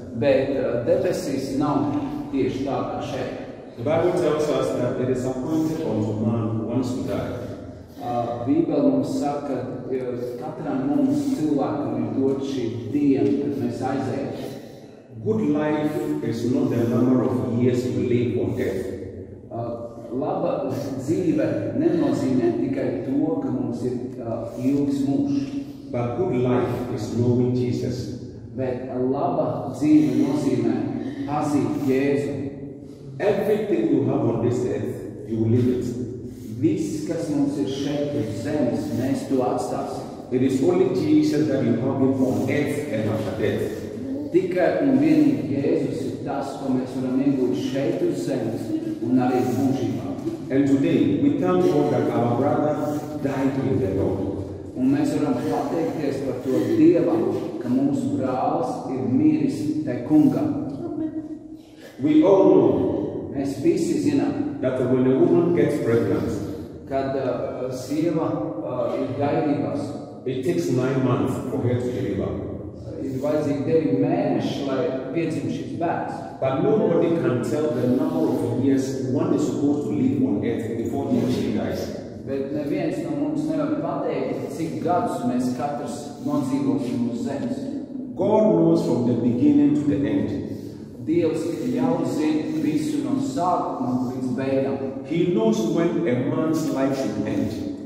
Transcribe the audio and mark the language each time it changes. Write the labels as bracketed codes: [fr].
[lv] Bet debesīs nav tieši tā kā šeit. [en] The Bible tells us that it is appointed unto man once to die. [lv] Bībele mums saka, ka katram mums cilvēkam ir dot šī diena, kad mēs aizējam. [en] Good life is not the number of years you live on earth. [lv] Laba dzīve nenozīmē tikai to, ka mums ir ilgs mūžs. [en] But good life is knowing Jesus. [lv] Bet laba dzīve nozīmē pazīt Jēzu. [en] Everything you have on this earth, you will live it. [lv] Viss, kas mums ir šeit uz zemes, mēs to atstāsim. [en] It is only Jesus that you have him on earth and after death. [lv] Tikai un vienīgi Jēzus ir tas, ko mēs varam iegūt šeit uz zemes un arī mūžībā. [en] And today, we thank God that our brother died in the Lord. [lv] Un mēs varam pateikties par to Dievam, ka mūsu brālis ir miris te kungā. [en] We all know [lv] Mēs visi zinām, [en] that when a woman gets pregnant, [lv] kad sieva ir gaidībās, [en] it takes 9 months for her to deliver. [lv] Ir vajadzīgi 9 mēneši, lai piedzim šis bērns. [en] But nobody can tell the number of years one is supposed to live on earth before he or she dies. [lv] Bet neviens no mums nevar pateikt, cik gadus mēs katrs nodzīvosim uz zemes. [en] God knows from the beginning to the end. [lv] Dievs jau zina visu no sākuma līdz beigām. [en] He knows when a man's life should end.